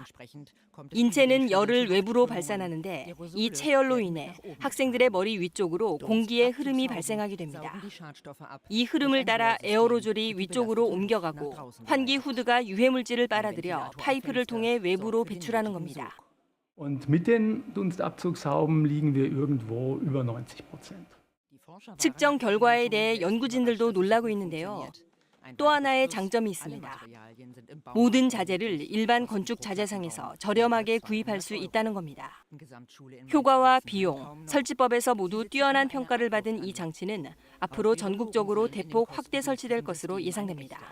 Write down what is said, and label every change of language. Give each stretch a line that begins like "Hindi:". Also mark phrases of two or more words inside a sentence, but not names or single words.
Korean: 인체는 열을 외부로 발산하는데 이 체열로 인해 학생들의 머리 위쪽으로 공기의 흐름이 발생하게 됩니다. 이 흐름을 따라 에어로졸이 위쪽으로 옮겨가고 환기 후드가 유해물질을 빨아들여 파이프를 통해 외부로 배출하는 겁니다.
German: Und mit den Dunstabzugshauben liegen wir irgendwo über 90%.
Korean: 측정 결과에 대해 연구진들도 놀라고 있는데요. 또 하나의 장점이 있습니다. 모든 자재를 일반 건축 자재상에서 저렴하게 구입할 수 있다는 겁니다. 효과와 비용, 설치법에서 모두 뛰어난 평가를 받은 이 장치는 앞으로 전국적으로 대폭 확대 설치될 것으로 예상됩니다.